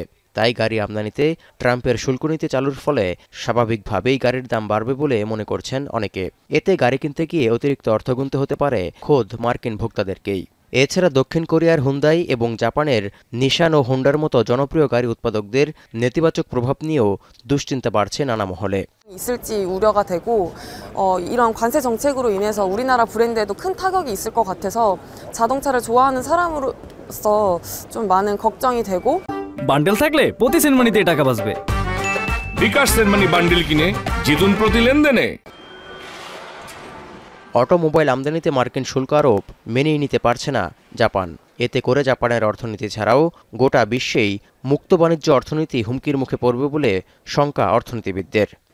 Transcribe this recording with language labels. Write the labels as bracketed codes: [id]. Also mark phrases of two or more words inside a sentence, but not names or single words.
[bn] তাই গাড়ি আমদানিতে ট্রাম্পের শুল্ক নীতি চালুর ফলে স্বাভাবিকভাবেই গাড়ির দাম বাড়বে বলে মনে করছেন অনেকে। এতে গাড়ি কিনতে গিয়ে অতিরিক্ত অর্থ গুনতে হতে পারে খোদ মার্কিন ভোক্তাদেরকেই। এছাড়া দক্ষিণ কোরিয়ার হুন্দাই এবং জাপানের নিশান ও হোন্ডার মতো জনপ্রিয় গাড়ি উৎপাদকদের নেতিবাচক প্রভাব নিয়েও দুশ্চিন্তা বাড়ছে নানা মহলে। [ko] 있을지 우려가 되고 이런 관세 정책으로 인해서 우리나라 브랜드에도 큰 타격이 있을 것 같아서 자동차를 좋아하는 사람으로서 좀 많은 걱정이 되고 [bn] বান্ডেল থাকলে প্রতি সেনমানিতে টাকা বাঁচবে। বিকাশ সেনমানি বান্ডেল কিনে জিতুন প্রতি লেনদেনে। অটোমোবাইল আমদানিতে মার্কিন শুল্ক আরোপ মেনেই নিতে পারছে না জাপান। এতে করে জাপানের অর্থনীতি ছাড়াও গোটা বিশ্বেই মুক্ত বাণিজ্য অর্থনীতি হুমকির মুখে পড়বে বলে শঙ্কা অর্থনীতিবিদদের।